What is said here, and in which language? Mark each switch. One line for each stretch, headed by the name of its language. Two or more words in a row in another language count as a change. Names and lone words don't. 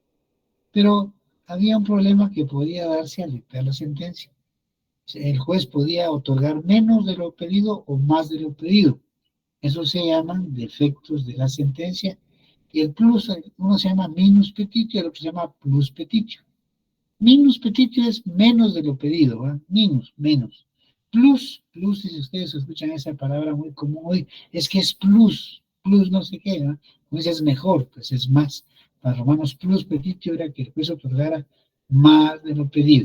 Spanish: Pero había un problema que podía darse al dictar la sentencia. El juez podía otorgar menos de lo pedido o más de lo pedido. Eso se llaman defectos de la sentencia. Y el plus, uno se llama
Latin: minus petitio,
Spanish: el otro se llama
Latin: plus petitio. Minus petitio
Spanish: es menos de lo pedido, ¿eh? Menos. Plus, si ustedes escuchan esa palabra muy común hoy, es que es plus no sé qué, ¿no? Pues es mejor, pues es más. Para Romanos,
Latin: plus petitio
Spanish: era que el juez otorgara más de lo pedido.